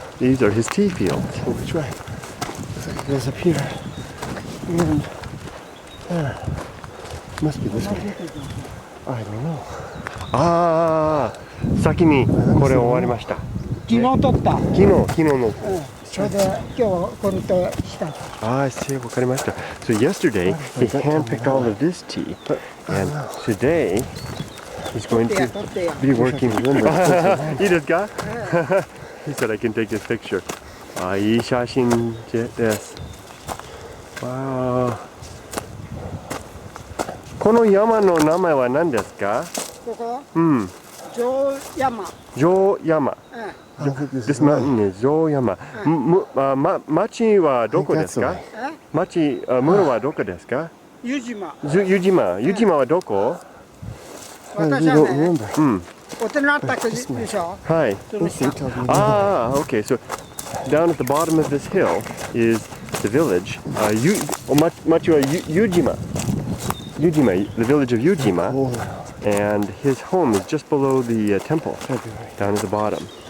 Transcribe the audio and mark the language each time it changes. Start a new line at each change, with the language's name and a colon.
English: These are his tea fields. Oh, which way? Looks like it goes up here. And there. Must be this way. I don't know.
Japanese: ああ、先にこれ終わりました。昨日撮った。昨日の。それで今日これとした。
English: I see.
Japanese: わかりました。
English: So yesterday he handpicked all of this tea, and today he's going to be working.
Japanese: いいですか？
English: He said I can take his picture.
Japanese: あ、いい写真です。Wow. この山の名前は何ですか？ここ？うん。城山。城山。
English: This mountain is 城山。
Japanese: 町はどこですか？町、村はどこですか？湯島。湯島はどこ？私はね、お手の宅でしょ？
English: はい。Ah, okay. So down at the bottom of this hill is the village.
Japanese: 町は湯島。
English: the village of Yujima, and his home is just below the temple, down at the bottom.